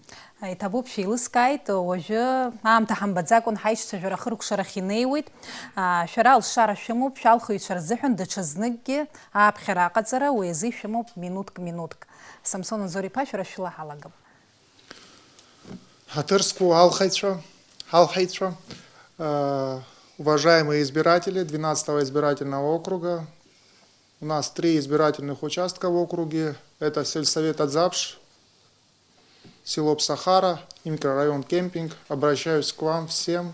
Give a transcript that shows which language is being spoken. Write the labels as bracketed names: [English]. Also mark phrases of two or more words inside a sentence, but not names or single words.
[Abkhazian] Иҭабуп шәеилыскааит, уажәы аамҭа ҳамбаӡакәан ҳаишьцәа жәара хыркәшарахь инеиуеит. Шәара алшара шәымоуп, шәалхыҩцәа рзыҳәан даҽазныкгьы ааԥхьара аҟаҵара уи азы шәымоуп минуҭк. Самсон Анзор-иԥа, шәара шәлаҳалагап. Хатырскую Алхайцва, [Russian] уважаемые избиратели 12-го избирательного округа. У нас 3 избирательных участка в округе. Это сельсовет Адзапш, село Псахара и микрорайон Кемпинг. Обращаюсь к вам всем.